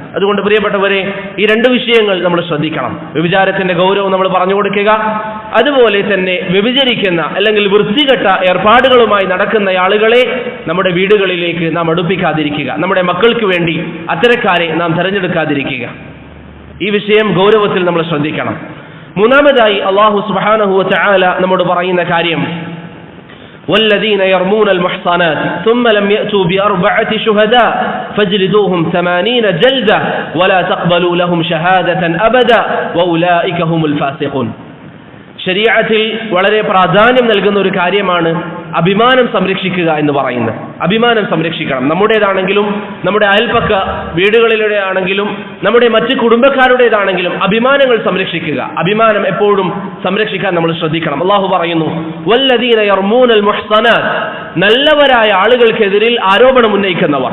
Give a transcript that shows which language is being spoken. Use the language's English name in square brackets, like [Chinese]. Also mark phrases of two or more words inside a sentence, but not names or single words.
[Malayalam] അതുകൊണ്ട് പ്രിയപ്പെട്ടവരെ, ഈ രണ്ട് വിഷയങ്ങൾ നമ്മൾ ശ്രദ്ധിക്കണം. വ്യഭിചാരത്തിന്റെ ഗൗരവം നമ്മൾ പറഞ്ഞു കൊടുക്കുക, അതുപോലെ തന്നെ വ്യഭിചരിക്കുന്ന അല്ലെങ്കിൽ വൃത്തികെട്ട ഏർപ്പാടുകളുമായി നടക്കുന്ന ആളുകളെ നമ്മുടെ വീടുകളിലേക്ക് നാം അടുപ്പിക്കാതിരിക്കുക. നമ്മുടെ മക്കൾക്ക് വേണ്ടി അത്തരക്കാരെ നാം തെരഞ്ഞെടുക്കാതിരിക്കുക. ഈ വിഷയം ഗൗരവത്തിൽ നമ്മൾ ശ്രദ്ധിക്കണം. മൂന്നാമതായി അല്ലാഹു [Arabic] سبحانه و تعالى [Malayalam] നമ്മോട് പറയുന്ന കാര്യം, [Arabic] والذين يرمون المحصنات ثم لم يأتوا بأربعة شهداء فاجلدوهم 80 جلدة ولا تقبلوا لهم شهادة أبدا وأولئك هم الفاسقون. [Malayalam] ശരീഅത്തിൽ വളരെ പ്രാധാന്യം നൽകുന്ന ഒരു കാര്യമാണ് അഭിമാനം സംരക്ഷിക്കുക എന്ന് പറയുന്നത്. അഭിമാനം സംരക്ഷിക്കണം. നമ്മുടേതാണെങ്കിലും നമ്മുടെ അയൽപക്ക വീടുകളിലൂടെ ആണെങ്കിലും നമ്മുടെ മറ്റ് കുടുംബക്കാരുടേതാണെങ്കിലും അഭിമാനങ്ങൾ സംരക്ഷിക്കുക. അഭിമാനം എപ്പോഴും സംരക്ഷിക്കാൻ നമ്മൾ ശ്രദ്ധിക്കണം. അല്ലാഹു പറയുന്നു, [Arabic] والذين يرمون المحصنات, [Malayalam] നല്ലവരായ ആളുകൾക്കെതിരിൽ ആരോപണം ഉന്നയിക്കുന്നവർ.